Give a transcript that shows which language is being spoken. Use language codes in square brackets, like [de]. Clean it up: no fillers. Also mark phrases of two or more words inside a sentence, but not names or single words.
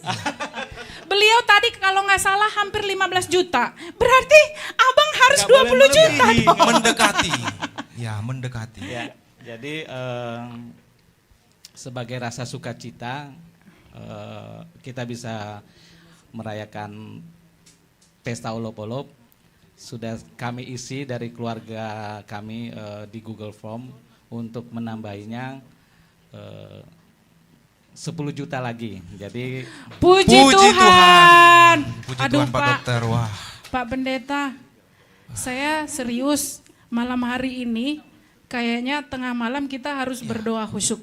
[id] Beliau tadi kalau nggak salah hampir 15 juta. Berarti abang harus Nggak boleh 20 juta melebihi. dong. Mendekati. Ya, mendekati. Ya, jadi sebagai rasa sukacita kita bisa merayakan pesta olop-olop. Sudah kami isi dari keluarga kami di Google Form untuk menambahinya 10 juta lagi. Jadi Puji Tuhan. Puji Aduh, Tuhan Pak Dokter. Wah. Pak Pendeta, saya serius malam hari ini kayaknya tengah malam kita harus berdoa khusyuk.